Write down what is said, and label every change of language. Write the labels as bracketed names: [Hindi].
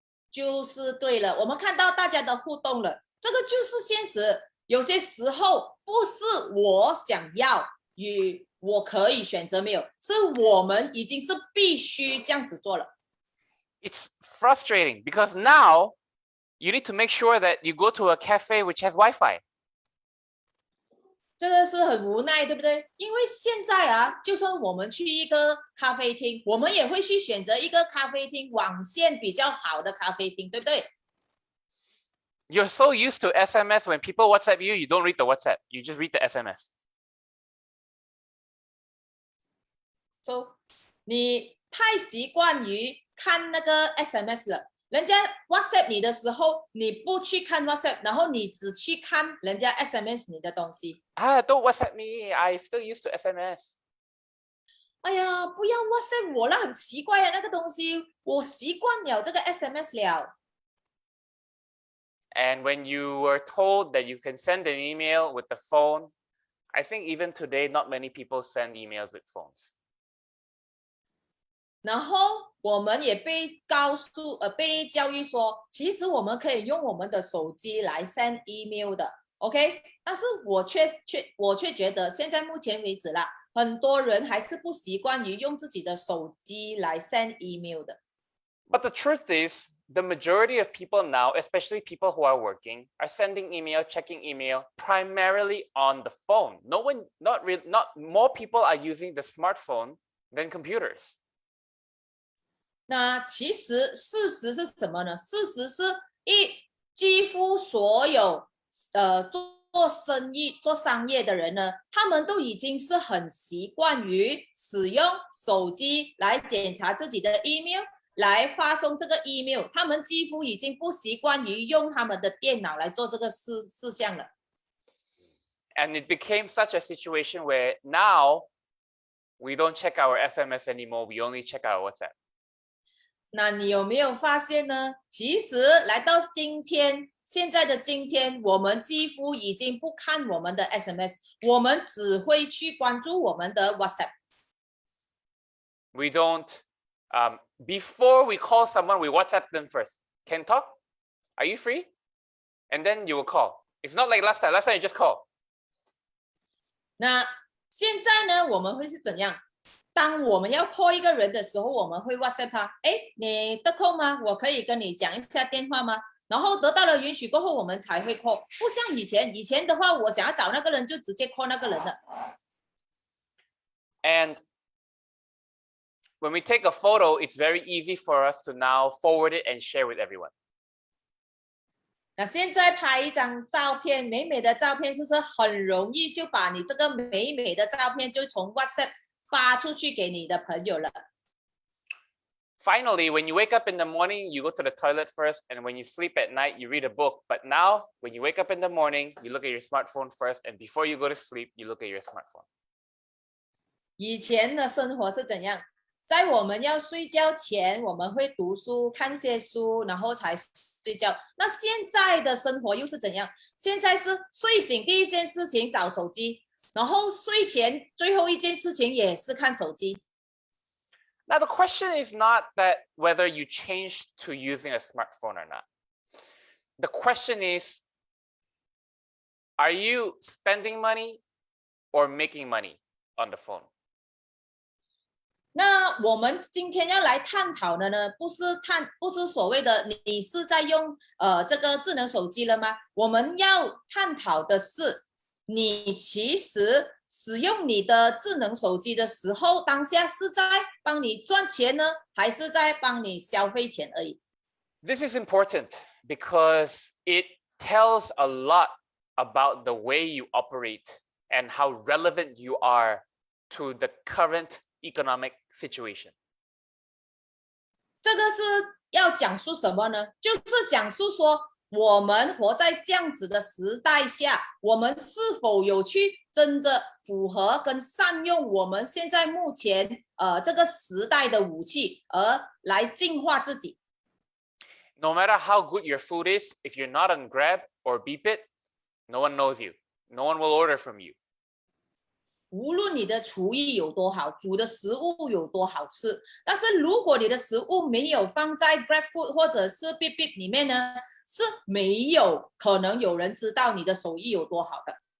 [Chinese] 就是对了，我们看到大家的互动了，这个就是现实。有些时候不是我想要与我可以选择没有，是我们已经是必须这样子做了。 [English] It's frustrating because now you need to make sure that you go to a cafe which has Wi-Fi. [Chinese] 这个是很无奈，对不对？因为现在啊，就算我们去一个咖啡厅，我们也会去选择一个咖啡厅网线比较好的咖啡厅，对不对？ [English] You're so used to SMS. When people WhatsApp you, you don't read the WhatsApp. You just read the SMS. [Chinese] So 你太习惯于看那个 SMS 了。人家 WhatsApp 你的时候，你不去看 WhatsApp， 然后你只去看人家 SMS 你的东西。 [English] Don't WhatsApp me. I still used to SMS. [Chinese] 哎呀，不要 WhatsApp 我了，很奇怪啊，那个东西我习惯了这个 SMS 了。 [English] And when you were told that you can send an email with the phone, I think even today, not many people send emails with phones. [Chinese] 然后我们也被被教育说，其实我们可以用我们的手机来 [English] send email [Chinese] 的 ，OK？但是我却觉得，现在目前为止啦，很多人还是不习惯于用自己的手机来 [English] send email [Chinese] 的。 [English] But the truth is, the majority of people now, especially people who are working, are sending email, checking email primarily on the phone. Not more people are using the smartphone than computers. [Chinese] 那其实事实是什么呢？事实是几乎所有做生意、做商业的人呢，他们都已经是很习惯于使用手机来检查自己的 email， 来发送这个 email， 他们几乎已经不习惯于用他们的电脑来做这个事项了。 [English] And it became such a situation where now we don't check our SMS anymore. We only check our WhatsApp. [Chinese] 那你有没有发现呢？其实来到现在的今天，我们几乎已经不看我们的 SMS， 我们只会去关注我们的 WhatsApp。 [English] We don't, before we call someone, we WhatsApp them first. Can talk? Are you free? And then you will call. It's not like last time. Last time you just call. [Chinese] 那现在呢，我们会是怎样？当我们要 call 一个人的时候，我们会 WhatsApp 他，哎，你得空吗？我可以跟你讲一下电话吗？然后得到了允许过后，我们才会 call。不像以前的话，我想要找那个人就直接 call 那个人了。 [English] And when we take a photo, it's very easy for us to now forward it and share with everyone. [Chinese] 那现在拍一张照片，美美的照片，是不是很容易就把你这个美美的照片就从 WhatsApp 发出去给你的朋友了？ [English] Finally, when you wake up in the morning, you go to the toilet first, and when you sleep at night, you read a book. But now, when you wake up in the morning, you look at your smartphone first, and before you go to sleep, you look at your smartphone. [Chinese] 以前的生活是怎样？在我们要睡觉前，我们会读书，看些书，然后才睡觉。那现在的生活又是怎样？现在是睡醒第一件事情找手机，然后睡前最后一件事情也是看手机。 [English] Now, the question is not that whether you changed to using a smartphone or not. The question is, are you spending money or making money on the phone? [Chinese] 那我们今天要来探讨的呢，不是所谓的你是在用这个智能手机了吗？我们要探讨的是，你其实使用你的智能手机的时候，当下是在帮你赚钱呢，还是在帮你消费钱而已？ [English] This is important because it tells a lot about the way you operate and how relevant you are to the current economic situation. [Chinese] 这个是要讲述什么呢？就是讲述说我们活在这样子的时代下，我们是否有去真的符合跟善用我们现在目前这个时代的武器，而来净化自己？ [English] No matter how good your food is, if you're not on Grab or Beep It, no one knows you. No one will order from you. [Chinese] 无论你的厨艺有多好，煮的食物有多好吃，但是如果你的食物没有放在 GrabFood 或者是 Beep It 里面呢，是没有可能有人知道你的手艺有多好的。